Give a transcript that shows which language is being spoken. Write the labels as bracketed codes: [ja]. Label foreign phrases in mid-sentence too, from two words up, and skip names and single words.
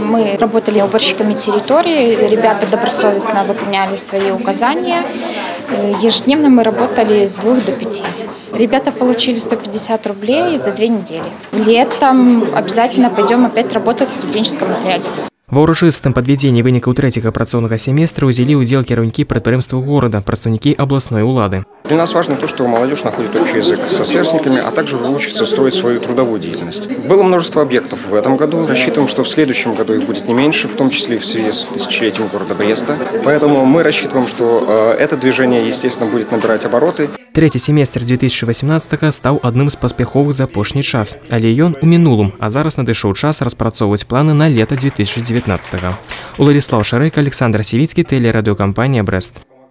[ru] Мы работали уборщиками территории, ребята добросовестно выполняли свои указания. Ежедневно мы работали с 2 до 5. Ребята получили 150 рублей за 2 недели. Летом обязательно пойдем опять работать в студенческом отряде. [be] Ва ўрачыстым падвядзенні вынікаў трэцяга працоўнага семестра ўзялі ўдзел кіраўнікі прадпрыемстваў города, прадстаўнікі областной улады. [ru] Для нас важно то, что молодежь находит общий язык со сверстниками, а также учится строить свою трудовую деятельность. Было множество объектов в этом году. Рассчитываем, что в следующем году их будет не меньше, в том числе в связи с тысячелетием города Бреста. Поэтому мы рассчитываем, что это движение, естественно, будет набирать обороты. [be] Трэці семестр 2018 стаў адным з паспяховых за апошні час, але ён у мінулым, а зараз надышоў час распрацоўваць планы на лета 2019. Уладзіслаў Шарэйка, Александр Сівіцкі, тэлерадыёкампанія «Брэст».